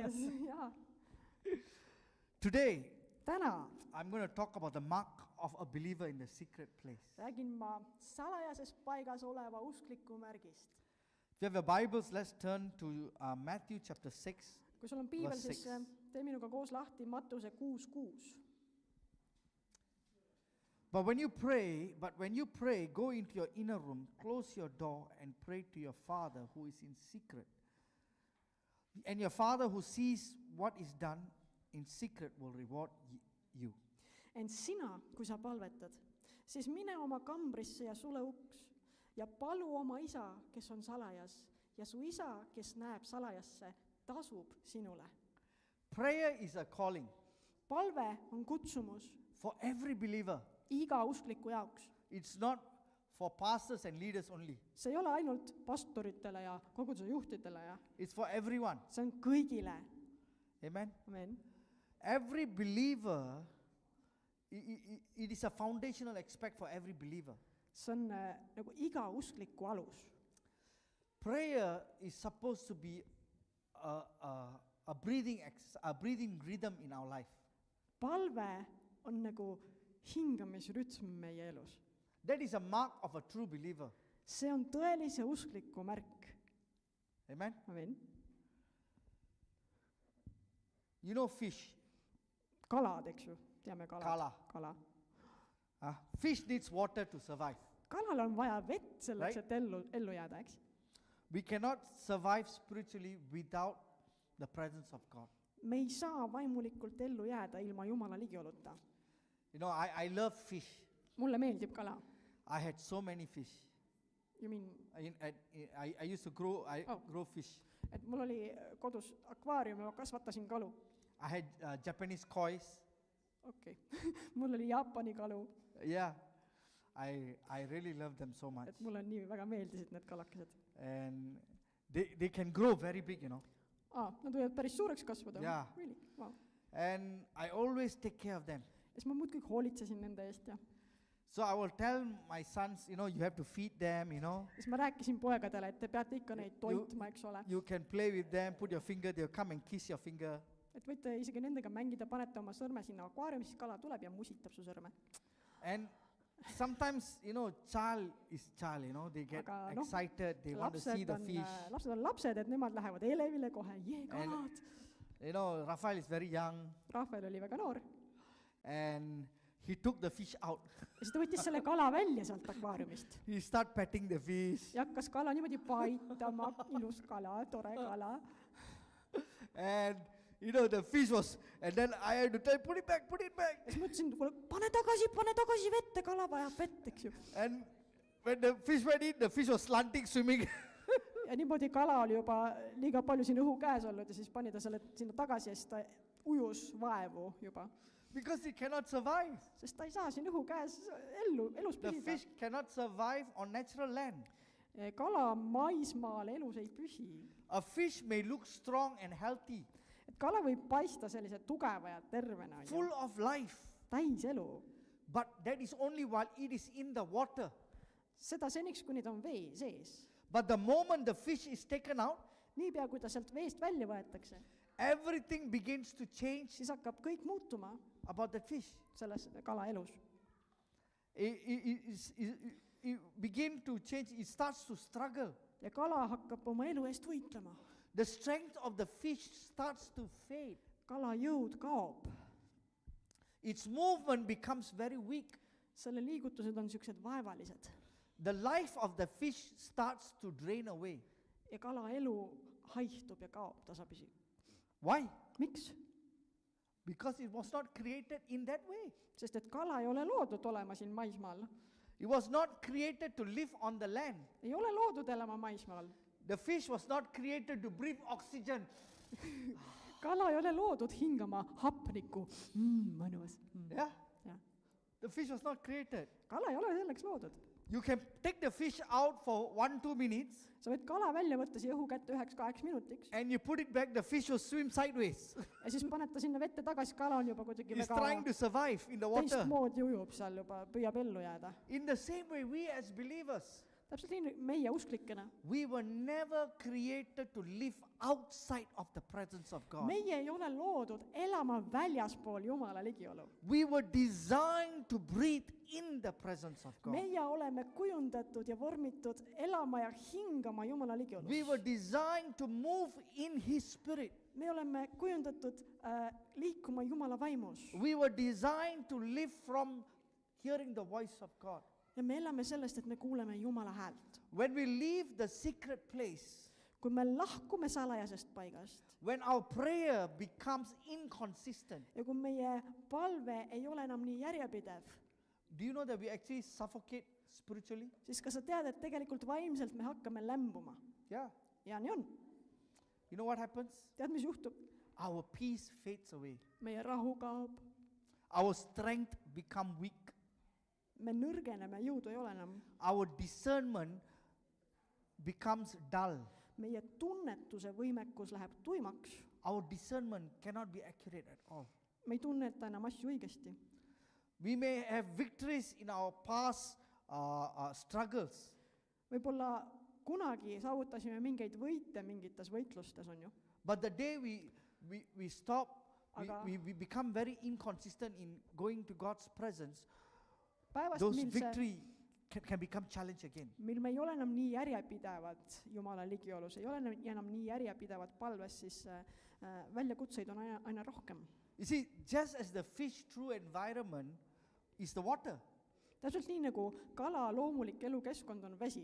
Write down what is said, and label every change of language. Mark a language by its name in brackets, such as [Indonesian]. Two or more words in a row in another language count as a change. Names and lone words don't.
[Estonian] salajastes. Jaa. [English] Today, [Estonian] Täna [English] I'm going to talk about the mark of a believer in the secret place. [Estonian] räägin ma salajases paigas oleva uskliku märgist. [English] If you have your Bibles, let's turn to Matthew chapter 6. [Estonian] Kui sul on piibel, [English] Verse [Estonian] siis 6. tee minuga koos lahti Mattuse 6:6. [English] But when you pray, go into your inner room, close your door, and pray to your Father who is in secret. And your Father who sees what is done in secret will reward you. [Estonian] Ent sina, kui sa palvetad, siis mine oma kambrisse ja sule uks ja palu oma isa, kes on salajas, ja su isa, kes näeb salajasse, tasub sinule. [English] Prayer is a calling [Estonian] Palve on kutsumus [English] for every believer. [Estonian] iga uskliku jaoks. [English] It's not for pastors and leaders only. [Estonian] See ei ole ainult pastoritele ja koguduse juhtidele, ja [English] It's for everyone. [Estonian] see on kõigile. [English] Amen. [Estonian] Amen. [English] Every believer, it is a foundational aspect for every believer. [Estonian] See on nagu iga uskliku alus. [English] Prayer is supposed to be a breathing rhythm in our life. [Estonian] Palve on nagu hingamisrütm meie elus. [English] That is a mark of a true believer. [Estonian] See on tõelise uskliku märk. [English] Amen. [Estonian] Amen. [English] You know fish. [Estonian] Kalad, eks ju, teame kalad. Kala. [English] Fish needs water to survive. [Estonian] Kalal on vaja vett selleks, [English] Right. [Estonian] et ellu jääda, eks? [English] We cannot survive spiritually without the presence of God. [Estonian] Me ei saa vaimulikult ellu jääda ilma Jumala ligioluta. [English] You know, I love fish. [Estonian] Mulle meeldib kala. [English] I had so many fish. You mean, I used to grow fish. [Estonian] et mul oli kodus akvaarium ja ma kasvatasin kalu. [English] I had Japanese kois. [Estonian] Okei. Mul oli Jaapani kalu. [English] Yeah, I really love them so much. [Estonian] Et mulle nii väga meeldisid need kalakesed. [English] And they can grow very big, you know. [Estonian] Nad võivad päris suureks kasvada. Jaa. [English] Really? Wow. And I always take care of them. [Estonian] Ja siis ma muudkui hoolitsesin nende eest, ja [English] So I will tell my sons, you know, you have to feed them, you know. [Estonian] siis ma rääkisin poegadele, et te peate ikka neid toitma, eks ole. [English] You can play with them, put your finger, they'll come and kiss your finger. [Estonian] Et võite isegi nendega mängida, panete oma sõrme sinna akvaariumi, siis kala tuleb ja musitab su sõrme. [English] And sometimes, you know, child, you know, they get [Estonian] Aga noh, [English] excited, they want to see the fish. [Estonian] Lapsed on lapsed, et nemad lähevad elevile kohe, kalad. [English] You know, Raphael is very young, [Estonian] Rahvel oli väga noor. [English] and he took the fish out. [Estonian] Ja siis ta võttis selle kala välja sealt akvaariumist. [English] He started petting the fish. [Estonian] Ja hakkas kala niimoodi paitama, ilus kala, tore kala. [English] And, you know, the fish was, and then I had to tell, put it back. [Estonian] Ja siis mõtlesin, pane tagasi vette, kala vajab vett, eks ju. [English] And when the fish went in, the fish was slanting, swimming. [Estonian] Ja niimoodi kala oli juba liiga palju siin õhu käes olnud ja siis pani ta selle sinna tagasi ja siis ta ujus vaevu juba. [English] Because it cannot survive. [Estonian] Sest ta ei saa siin õhu käes elus [English] The [Estonian] püsida. [English] fish cannot survive on natural land. [Estonian] Kala maismaal elus ei püsi. [English] A fish may look strong and healthy, [Estonian] Et kala võib paista sellise tugeva ja tervena, [English] full of life, [Estonian] täis elu. [English] but that is only while it is in the water. [Estonian] Seda seniks, kuni ta on vee sees. [English] But the moment the fish is taken out, [Estonian] Niipea, kui ta sealt veest välja võetakse, [English] everything begins to change [Estonian] siis hakkab kõik muutuma [English] about that fish. [Estonian] selles kala elus. [English] It begins to change, it starts to struggle. [Estonian] Ja kala hakkab oma elu eest võitlema. [English] The strength of the fish starts to fade. [Estonian] Kala jõud kaob. [English] Its movement becomes very weak. [Estonian] Selle liigutused on niisugused vaevalised. [English] The life of the fish starts to drain away. [Estonian] Ja kala elu haihtub ja kaob tasapisi. [English] Why? [Estonian] Miks? [English] Because it was not created in that way. [Estonian] Sest et kala ei ole loodud olema siin maismaal. [English] It was not created to live on the land. [Estonian] Ei ole loodud elama maismaal. [English] The fish was not created to breathe oxygen. [Estonian] Kala ei ole loodud hingama hapnikku. Mõnus. [English] Yeah? [Estonian] Ja. [English] The fish was not created. [Estonian] Kala ei ole selleks loodud. [English] You can take the fish out for 1-2 minutes [Estonian] Sa võid kala välja võtta siia õhu kätte 1-2 minutiks. [English] and you put it back, the fish will swim sideways. [Estonian] Ja siis paned ta sinna vette tagasi, kala on juba kuidagi [English] He's [Estonian] väga [English] trying to survive in the water. [Estonian] teistmoodi ujub seal juba, püüab ellu jääda. [English] In the same way, we as believers, [Estonian] täpselt nii meie usklikena. [English] We were never created to live outside of the presence of God. [Estonian] Meie ei ole loodud elama väljaspool Jumala ligiolu. [English] We were designed to breathe in the presence of God. [Estonian] Meie oleme kujundatud ja vormitud elama ja hingama Jumala ligiolus. [English] We were designed to move in His Spirit. [Estonian] Me oleme kujundatud liikuma Jumala vaimus. [English] We were designed to live from hearing the voice of God. [Estonian] Ja me elame sellest, et me kuuleme Jumala häält. [English] When we leave the secret place, [Estonian] Kui me lahkume salajasest paigast [English] when our prayer becomes inconsistent, [Estonian] ja kui meie palve ei ole enam nii järjepidev, [English] do you know that we actually suffocate spiritually? [Estonian] siis kas sa tead, et tegelikult vaimselt me hakkame lämbuma? [English] Yeah. [Estonian] Ja nii on. [English] You know what happens? [Estonian] Tead, mis juhtub? [English] Our peace fades away. [Estonian] Meie rahu kaob, [English] Our strength becomes weak. [Estonian] me nõrgeneme, jõudu ei ole enam. [English] Our discernment becomes dull. [Estonian] Meie tunnetuse võimekus läheb tuimaks. [English] Our discernment cannot be accurate at all. [Estonian] Me ei tunneta enam asju õigesti. [English] We may have victories in our past struggles, [Estonian] Võib-olla kunagi saavutasime mingeid võite mingites võitlustes, on ju. [English] but the day we stop, [Estonian] Aga- [English] we become very inconsistent in going to God's presence, [Estonian] Päevast, [English] those [Estonian] mil, see, [English] victory can become challenge again. [Estonian] mil me ei ole enam nii järjepidevad Jumala ligiolus, ei ole enam nii järjepidevad palves, siis väljakutseid on aina rohkem. [English] You see, just as the fish true environment is the water, [Estonian] Täpselt nii nagu kala loomulik elukeskkond on vesi,